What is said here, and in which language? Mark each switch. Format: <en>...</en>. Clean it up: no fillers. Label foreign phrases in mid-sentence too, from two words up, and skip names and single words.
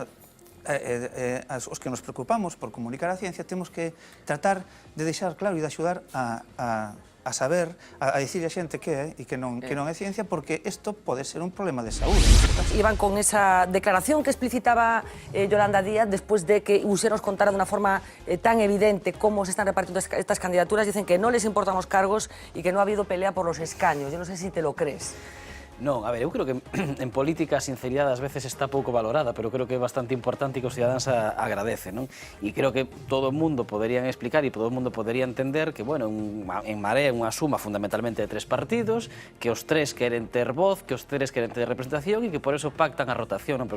<gl>Os que nos preocupamos por comunicar a ciencia temos que tratar de deixar claro e de axudar a saber, a dicir a xente que é e que non é ciencia, porque isto pode ser un problema de saúde.</gl> <es>Iban con esa declaración que explicitaba Yolanda Díaz después de que Uxer nos contara de una forma tan evidente cómo se están repartiendo estas candidaturas. Dicen que no les importan los cargos y que no ha habido pelea por los escaños. Yo no sé si te lo crees.</es> <gl>Non, a ver, eu creo que en política a sinceridade ás veces está pouco valorada, pero creo que é bastante importante e que os cidadáns agradecen, non? E creo que todo o mundo poderían explicar e todo o mundo podería entender que, bueno, en Marea é unha suma fundamentalmente de 3 partidos, que os 3 queren ter voz, que os 3 queren ter representación e que</gl> <es>por eso</es> <gl>pactan a rotación, non?</gl>